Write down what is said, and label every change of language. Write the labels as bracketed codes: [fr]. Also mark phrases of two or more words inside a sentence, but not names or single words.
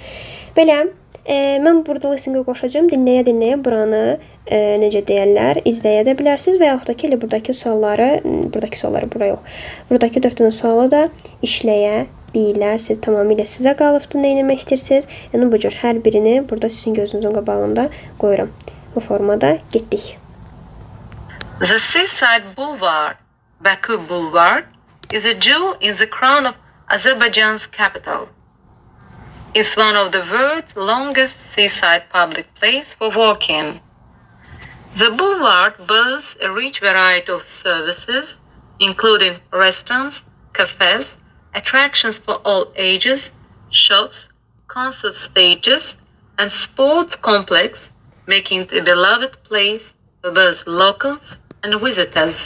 [az] Belə, mən burada listening-i qoşacağım. Dinləyə-dinləyə buranı necə deyərlər, izləyə də bilərsiniz və yaxud da ki, elə buradakı sualları, bura yox. Buradakı 4 dənə sualı da işləyə bilərsiniz. Tamamilə sizə qalıbdır, nə etmək istəyirsiniz. Yəni bu cür hər birini burada sizin gözünüzün qabağında qoyuram. Bu formada getdik. [en] The seaside boulevard, Baku Boulevard, is a jewel in the crown of Azerbaijan's capital. It's one of the world's longest seaside public places for walking. The boulevard boasts a rich variety of services, including restaurants, cafes, attractions for all ages, shops, concert stages, and sports complex, making it a beloved place for both locals and visitors.